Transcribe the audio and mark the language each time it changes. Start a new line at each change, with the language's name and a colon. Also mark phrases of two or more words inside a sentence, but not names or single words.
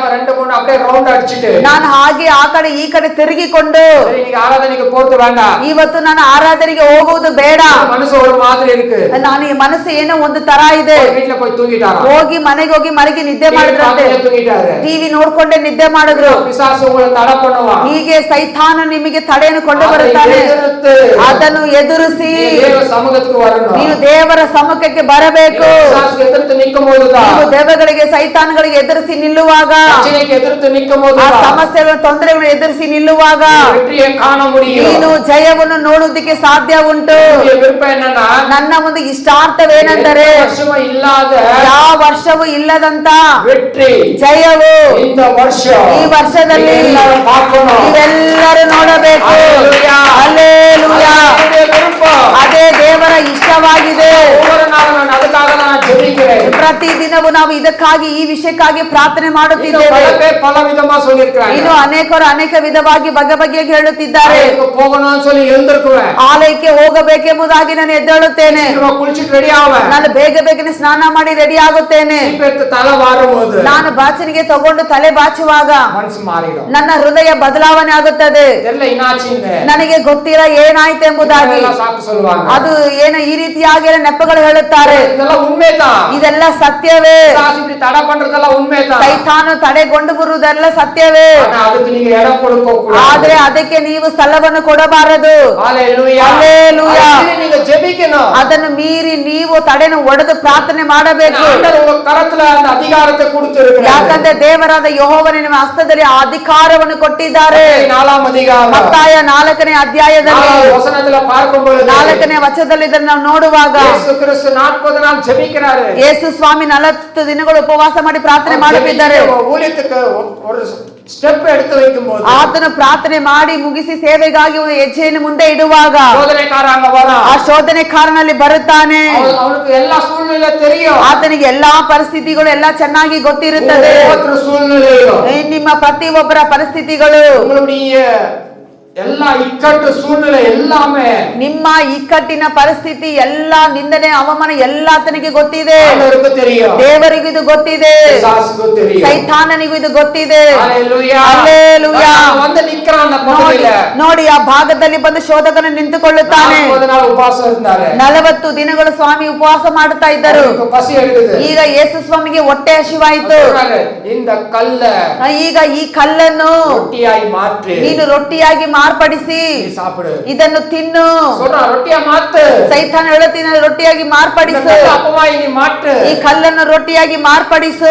Kannada: ನಾನು ಹಾಗೆ ಆ ಕಡೆ ಈ ಕಡೆ ತಿರುಗಿಕೊಂಡು ಇವತ್ತು ನಾನು ಆರಾಧನೆಗೆ ಹೋಗುವುದು ಬೇಡ, ನಾನು ಈ ಮನಸ್ಸು ಏನೋ ಒಂದು ತರ ಇದೆ, ಹೋಗಿ ಮನೆಗೆ ಹೋಗಿ ಮಲಗಿ ನಿದ್ದೆ ಮಾಡಿದ್ರಂತೆ, ಟಿವಿ ನೋಡ್ಕೊಂಡೆ ನಿದ್ದೆ ಮಾಡಿದ್ರು. ಹೀಗೆ ಸೈತಾನ ನಿಮಗೆ ತಡೆಯನ್ನು ಕೊಂಡು ಬರುತ್ತಾನೆ. ಅದನ್ನು ಎದುರಿಸಿ ನೀವು ದೇವರ ಸಮ್ಮುಖ ಪ್ರಾಮುಖ್ಯಕ್ಕೆ ಬರಬೇಕು.
Tamil: பிசாசுக்கு எதிர்த்து நிற்கும் போதுதான்,
Kannada: ನೀವು ದೆವ್ವಗಳಿಗೆ ಸೈತಾನಗಳಿಗೆ ಎದುರಿಸಿ ನಿಲ್ಲುವಾಗ,
Tamil: பிரச்சனைக்கு எதிர்த்து நிற்கும் ಆ போதுதான்
Kannada: ಸಮಸ್ಯೆಗಳ ತೊಂದರೆಗಳನ್ನು ಎದುರಿಸಿ ನಿಲ್ಲುವಾಗ
Tamil: வெற்றியை காண முடியும்.
Kannada: ನೀನು ಜಯವನ್ನು ನೋಡುವುದಕ್ಕೆ ಸಾಧ್ಯ ಉಂಟು.
Tamil: என்னுடைய விருப்பம் என்னன்னா,
Kannada: ನನ್ನ ಒಂದು ಇಷ್ಟಾರ್ಥವೇನೆಂದರೆ
Tamil: எந்த வருஷமும் இல்லாத
Kannada: ಯಾವ ವರ್ಷವೂ ಇಲ್ಲದಂತ
Tamil: வெற்றி
Kannada: ಜಯವು
Tamil: இந்த வருஷம்
Kannada: ಈ ವರ್ಷದಲ್ಲಿ
Tamil: எல்லாரும் பார்க்கணும்.
Kannada: ನೀವೆಲ್ಲರೂ ನೋಡಬೇಕು.
Tamil: ஹல்லேலூயா.
Kannada: ಹಲ್ಲೇಲೂಯಾ.
Tamil: என்னுடைய விருப்பம்.
Kannada: ಅದೇ ದೇವರ ಇಷ್ಟವಾಗಿದೆ.
Tamil: ஒவ்வொரு நாளும் நான் அதுக்காக தான் நான் ஜெபிக்கிறேன்.
Kannada: ಪ್ರತಿ ದಿನವೂ ನಾವು ಇದಕ್ಕಾಗಿ ಈ ವಿಷಯಕ್ಕಾಗಿ ಪ್ರಾರ್ಥನೆ
Tamil: இன்னும்
Kannada: ಮಾಡುತ್ತಿದ್ದೇವೆ.
Tamil: பல பேர் பல விதமா சொல்லியிருக்காங்க.
Kannada: ಇನ್ನು ಅನೇಕರು ಅನೇಕ ವಿಧವಾಗಿ ಬಗೆ ಬಗೆಯಾಗಿ ಹೇಳುತ್ತಿದ್ದಾರೆ.
Tamil: ஆலயத்துக்கு போகணும்னு சொல்லி எழுந்திருக்குவேன்.
Kannada: ಆಲಯಕ್ಕೆ ಹೋಗಬೇಕೆಂಬುದಾಗಿ ನಾನು ಎದ್ದೇಳುತ್ತೇನೆ.
Tamil: சீக்கிரமா குளிச்சிட்டு ரெடி ஆவேன்.
Kannada: ನಾನು ಬೇಗ ಬೇಗನೆ ಸ್ನಾನ ಮಾಡಿ ರೆಡಿ ಆಗುತ್ತೇನೆ.
Tamil: சீக்கிரத்து தலை வாரும்போது
Kannada: ನಾನು ಬಾಚಣಿಗೆ ತಗೊಂಡು ತಲೆ ಬಾಚುವಾಗ
Tamil: மனசு மாறிடும்.
Kannada: ನನ್ನ ಹೃದಯ ಬದಲಾವಣೆ ಆಗುತ್ತದೆ.
Tamil: தெரியல என்னாச்சுன்னு
Kannada: ನನಗೆ ಗೊತ್ತಿಲ್ಲ ಏನಾಯ್ತು ಎಂಬುದಾಗಿ.
Tamil: எல்லாம் சாக்கு சொல்லுவாங்க.
Kannada: ಅದು ಏನು ಈ ರೀತಿಯಾಗಿ ನೆಪಗಳು ಹೇಳುತ್ತಾರೆ.
Tamil: இதெல்லாம் உண்மைதான்.
Kannada: ಇದೆಲ್ಲ ಸತ್ಯವೇ.
Tamil: பிசாசு இப்படி தடை பண்றதெல்லாம் உண்மைதான்.
Kannada: ಸೈತಾನ ತಡೆಗೊಂಡು ಬರುವುದೆಲ್ಲ ಸತ್ಯವೇ.
Tamil: ஆனா அதுக்கு நீங்க இடம் கொடுக்க கூடாது.
Kannada: ಆದ್ರೆ ಅದಕ್ಕೆ ನೀವು ಸ್ಥಳವನ್ನು ಕೊಡಬಾರದು.
Tamil: ஹல்லேலூயா. ஹல்லேலூயா. அதுக்கு நீங்க ஜெபிக்கணும்.
Kannada: ಅದನ್ನು ಮೀರಿ ನೀವು ತಡೆಯನ್ನು ಒಡೆದು ಪ್ರಾರ್ಥನೆ ಮಾಡಬೇಕು.
Tamil: ஆண்டவர் உங்க கரத்துல அந்த அதிகாரத்தை கொடுத்திருக்கிறார்.
Kannada: ಯಾಕಂದ್ರೆ ದೇವರಾದ ಯೆಹೋವನು ನಿಮ್ಮ ಹಸ್ತದಲ್ಲಿ ಆ ಅಧಿಕಾರವನ್ನು ಕೊಟ್ಟಿದ್ದಾರೆ.
Tamil: 4ாம் அதிகாரம்
Kannada: ಮತ್ತಾಯ 4ನೇ ಅಧ್ಯಾಯದಲ್ಲಿ
Tamil: 4வது வசனத்துல பார்க்கும் பொழுது
Kannada: 4ನೇ ವಚನದಲ್ಲಿ ಇದನ್ನು ನಾವು ನೋಡುವಾಗ
Tamil: ಯೇಸು ಕ್ರಿಸ್ತ 40 நாள் ஜெபிக்கிறாரு.
Kannada: ಯೇಸು ಸ್ವಾಮಿ 40 ದಿನಗಳು ಉಪವಾಸ ಮಾಡಿ ಪ್ರಾರ್ಥನೆ ಮಾಡುತ್ತಿದ್ದಾರೆ.
Tamil: ஊழியத்துக்கு ஒரு ಸ್ಟೆಪ್ எடுத்து வைக்கும்போது
Kannada: ಆತನು ಪ್ರಾರ್ಥನೆ ಮಾಡಿ ಮುಗಿಸಿ ಸೇವೆಗಾಗಿ ಒಂದು ಹೆಜ್ಜೆಯನ್ನು ಮುಂದೆ ಇಡುವಾಗ
Tamil: சோதனைக்காரங்க வர
Kannada: ಆ ಶೋಧನೆಕಾರನಲ್ಲಿ ಬರುತ್ತಾನೆ.
Tamil: அவனுக்கு எல்லா சூழ்நிலை தெரியும்.
Kannada: ಆತನಿಗೆ ಎಲ್ಲಾ ಪರಿಸ್ಥಿತಿಗಳು ಎಲ್ಲ ಚೆನ್ನಾಗಿ ಗೊತ್ತಿರುತ್ತದೆ.
Tamil: ஒவ்வொரு சூழ்நிலையும்
Kannada: ನಿಮ್ಮ ಪ್ರತಿಯೊಬ್ಬರ ಪರಿಸ್ಥಿತಿಗಳು,
Tamil: உங்களுடைய எல்லா இக்கட்டு சூழ்நிலை எல்லாமே
Kannada: ನಿಮ್ಮ ಇಕ್ಕಟ್ಟಿನ ಪರಿಸ್ಥಿತಿ, ಎಲ್ಲಾ ನಿಂದನೆ ಅವಮಾನ ಎಲ್ಲ ಆತನಿಗೆ ಗೊತ್ತಿದೆ.
Tamil: ஆண்டவருக்கு தெரியும்.
Kannada: ದೇವರಿಗೂ ಇದು ಗೊತ್ತಿದೆ.
Tamil: பிசாசுக்கு தெரியும்.
Kannada: ಸೈತಾನನಿಗೂ ಇದು ಗೊತ್ತಿದೆ.
Tamil: ஹல்லேலூயா.
Kannada: ಹಲ್ಲೇಲೂಯಾ.
Tamil: வந்து நிக்கறான் அந்த பகுதியில.
Kannada: ನೋಡಿ ಆ ಭಾಗದಲ್ಲಿ ಬಂದು ಶೋಧಕನು ನಿಂತುಕೊಳ್ಳುತ್ತಾನೆ.
Tamil: 40 நாள் ಉಪವಾಸ இருந்தாரு.
Kannada: 40 ದಿನಗಳು ಸ್ವಾಮಿ ಉಪವಾಸ ಮಾಡುತ್ತಾ ಇದ್ದರು.
Tamil: அவருக்கு பசி எடுக்குது.
Kannada: ಈಗ ಯೇಸು ಸ್ವಾಮಿಗೆ ಹೊಟ್ಟೆ ಹಸಿವಾಯಿತು.
Tamil: இந்த கல்ல
Kannada: ಈಗ ಈ ಕಲ್ಲನ್ನು
Tamil: ரொட்டியாக மாத்து
Kannada: ನೀನು ರೊಟ್ಟಿಯಾಗಿ ಮಾರ್ಪಡಿಸಿ
Tamil: ಸಾಪಿಡು,
Kannada: ಇದನ್ನು ತಿನ್ನು. ರೊಟ್ಟಿಯ ಮಾತು ಸೈತಾನ ಹೇಳುತ್ತೀನಿ ರೊಟ್ಟಿಯಾಗಿ ಮಾರ್ಪಡಿಸು, ಈ ಕಲ್ಲನ್ನು ರೊಟ್ಟಿಯಾಗಿ ಮಾರ್ಪಡಿಸು.